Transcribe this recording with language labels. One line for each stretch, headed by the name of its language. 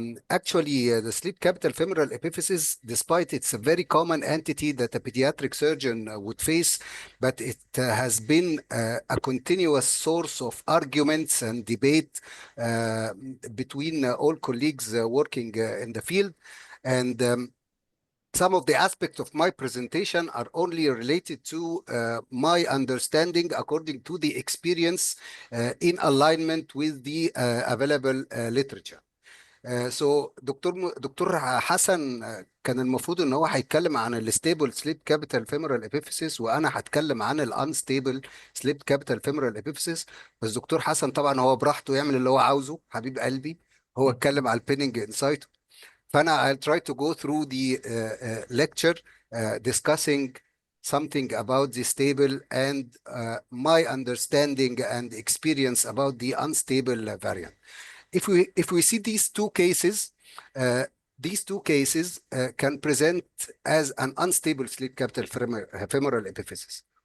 English: Actually, the slip capital femoral epiphysis, despite it's a very common entity that a pediatric surgeon would face, but it has been a continuous source of arguments and debate between all colleagues working in the field. And some of the aspects of my presentation are only related to my understanding according to the experience in alignment with the available literature.
Arabic: So دكتور حسن كان المفروض ان هو هيتكلم عن الستيبل سليب كابيتال فيمورال ابيفيسيس، وانا هتكلم عن الانستيبل سليب كابيتال فيمورال ابيفيسيس. بس دكتور حسن طبعا هو براحته يعمل اللي هو عاوزه، حبيب قلبي، هو اتكلم على البيننج انسايت. فانا
English: I'll try to go through the lecture discussing something about the stable and my understanding and experience about the unstable variant. If we see these two cases can present as an unstable slip capital femoral epiphysis.